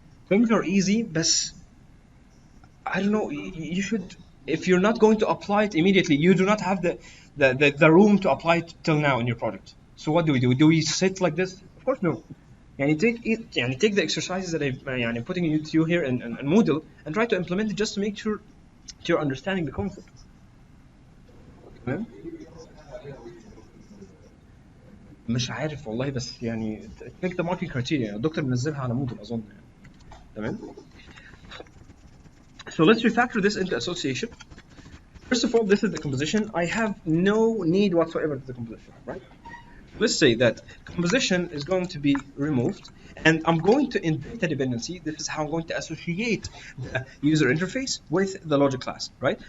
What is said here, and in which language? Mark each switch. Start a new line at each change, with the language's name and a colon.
English: Things are easy, but I don't know. You should, if you're not going to apply it immediately, you do not have the room to apply it till now in your project. So what do we do? Do we sit like this? Of course no. يعني take the exercises that I'm putting to you here in Moodle and try to implement it just to make sure you're understanding the concept.
Arabic: تمام. مش عارف والله، بس يعني
English: take the marking criteria.
Arabic: الدكتور منزلها على مودل اظن يعني. تمام.
English: So let's refactor this into association. First of all, this is the composition. I have no need whatsoever to the composition, right? Let's say that composition is going to be removed, and I'm going to invent a dependency. This is how I'm going to associate the user interface with the logic class, right?